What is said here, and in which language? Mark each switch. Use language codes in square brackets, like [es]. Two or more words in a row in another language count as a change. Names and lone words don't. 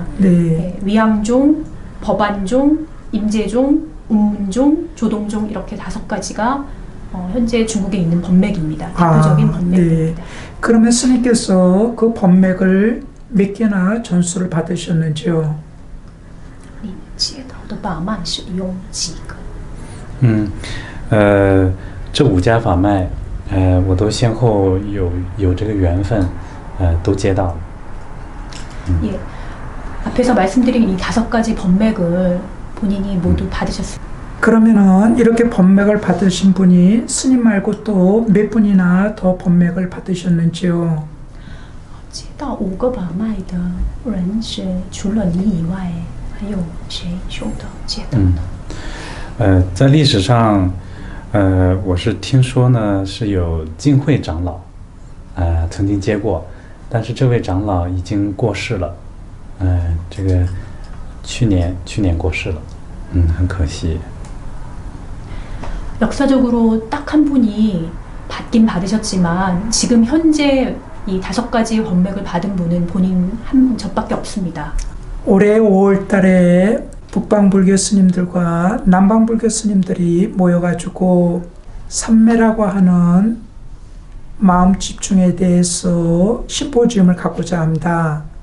[ko] 네. 위양종, 법안종, 임재종, 운문종, 조동종 이렇게 5가지가 현재 중국에 있는 법맥입니다. 대표적인 법맥입니다. 네. 그러면 스님께서 그 법맥을 몇 개나 전수를 받으셨는지요? [zh] 接到的法脉是有几个？这5家法脉，我都先后有这个缘分，都接到了。 [ko] 예, 앞에서 말씀드린 이 5가지 법맥을 본인이 모두 받으셨습니다. 그러면은 이렇게 법맥을 받으신 분이 스님 말고 또 몇 분이나 더 법맥을 받으셨는지요? [zh] 接到5个法脉的人是除了你以外。还有谁修的接到的？在历史上，我是听说呢是有净慧长老，曾经接过，但是这位长老已经过世了，这个去年过世了，很可惜。 [ko] 역사적으로 딱 한 분이 받긴 받으셨지만 지금 현재 이 5가지 법맥을 받은 분은 본인 한 저밖에 없습니다. 올해 5월 달에 북방불교 스님들과 남방불교 스님들이 모여가지고 삼매라고 하는 마음 집중에 대해서 심포지움을 갖고자 합니다.